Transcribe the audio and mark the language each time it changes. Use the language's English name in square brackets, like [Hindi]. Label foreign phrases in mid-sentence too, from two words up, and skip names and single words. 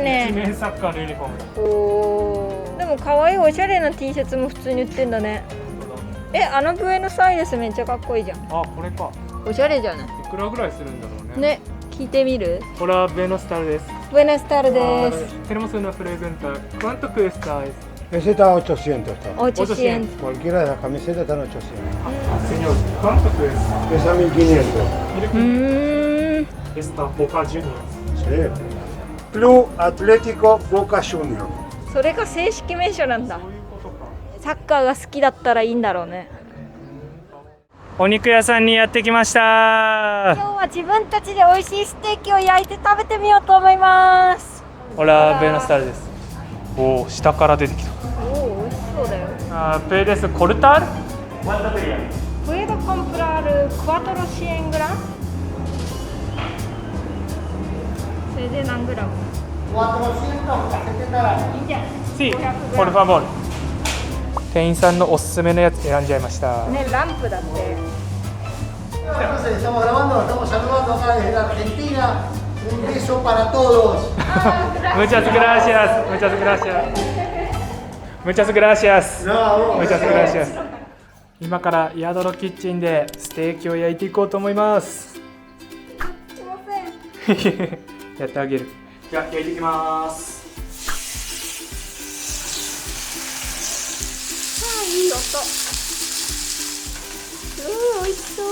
[Japanese] ね。面サッカーのユニフォームだ。おー。でも可愛いおしゃれな T シャツも普通に売ってんだね。あのブエノスアイレスめっちゃかっこいいじゃん。あ、これか。おしゃれじゃない。いくらぐらいするんだろうね。ね、聞いてみる。これはベノスタルです。ブエノスタルです。 [Spanish] Tenemos una pregunta. ¿Cuánto cuesta esto? Ese está a 800. Está. 800。 Cualquiera de las camisetas están a 800. Señor, ¿cuánto cuesta? Pesa 1500. Esta Boca Juniors. Sí. Club Atlético Boca Juniors. [Japanese] それが正式名称なんだ。そういうことか。サッカーが好きだったらいいんだろうね。お肉屋さんにやってきました。今日は自分たちで美味しいステーキを焼いて食べてみようと思います。ほら、ベノスタルです。おお、下から出てきた。おお、美味しそうだよ。 [Spanish] ¿Puedes cortar? ¿Puedo comprar 400 gramos? [Japanese] それで何グラム？ [Spanish] Sí, por favor. [Japanese] 店員さんのおすすめのやつ選んじゃいました。ね、ランプだって。 [Spanish] Entonces, estamos grabando, estamos saludando acá desde la Argentina. Un beso para todos. Muchas gracias. Muchas gracias. Muchas gracias. Muchas gracias. [Japanese] 今からヤドロキッチンでステーキを焼いていこうと思います。すいません。やってあげる。じゃあ焼いていきます。いい音。美味しそう。